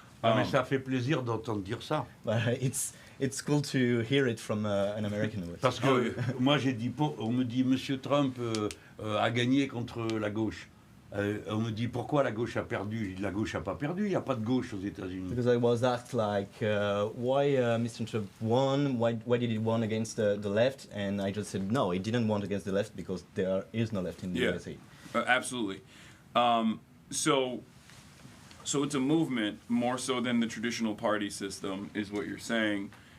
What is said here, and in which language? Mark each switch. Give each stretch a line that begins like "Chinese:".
French: Mais ça fait plaisir d'entendre dire ça.
English: It's cool to hear it from an American voice.
French: Parce que moi j'ai dit, on me dit Monsieur Trump a gagné contre la gauche. On me dit pourquoi la gauche a perdu. Je dis la gauche n'a pas perdu, il n'y a pas de gauche aux États-Unis.
English: Because I was asked like why Mr. Trump won, why did he won against the left, and I just said no, he didn't win against the left because there is no left in the USA. Absolutely. So it's a movement more so than the traditional party system, is what you're saying.